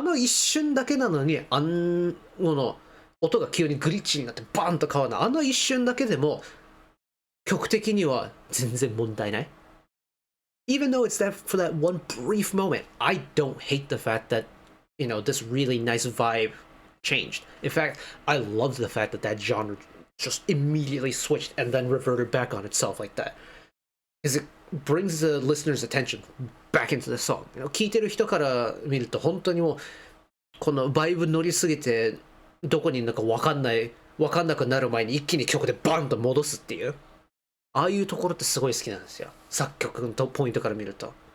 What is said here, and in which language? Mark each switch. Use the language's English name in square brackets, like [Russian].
[Japanese] 一瞬だけなのに、音が急にグリッチになってバンと変わるの。一瞬だけでも曲的には全然問題ない。 [English] Even though it's for that one brief moment, I don't hate the fact that, you know, this really nice vibe changed. In fact, I love the fact that that genre just immediately switched and then reverted back on itself like that. Because it brings the listener's attention back into the song. You know, [Japanese] 聴いてる人から見ると本当にもうこのバイブ乗りすぎてどこにいるのか分かんなくなる前に一気に曲でバンと戻すっていう、ああいうところってすごい好きなんですよ、作曲のポイントから見ると。